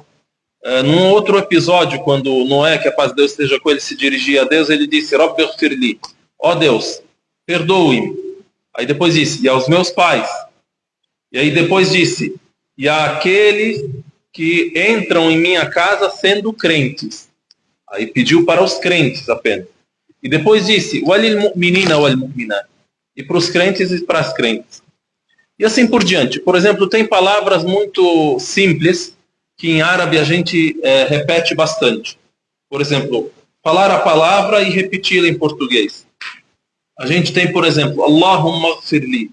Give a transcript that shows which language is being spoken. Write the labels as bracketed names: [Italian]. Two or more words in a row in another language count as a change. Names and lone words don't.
[Portuguese] Num outro episódio, quando Noé, que a paz de Deus esteja com ele, se dirigia a Deus, ele disse: [Arabic] رب اغفر لي, [Portuguese] ó Deus, perdoe-me. Aí depois disse: e aos meus pais. E aí depois disse: e àqueles que entram em minha casa sendo crentes. Aí pediu para os crentes apenas. E depois disse: [Arabic] وللمؤمنين والمؤمنات. [Portuguese] E para os crentes e para as crentes. E assim por diante. Por exemplo, tem palavras muito simples que em árabe a gente repete bastante. Por exemplo, falar a palavra e repeti-la em português. A gente tem, por exemplo, [Arabic] اللهم اغفر لي.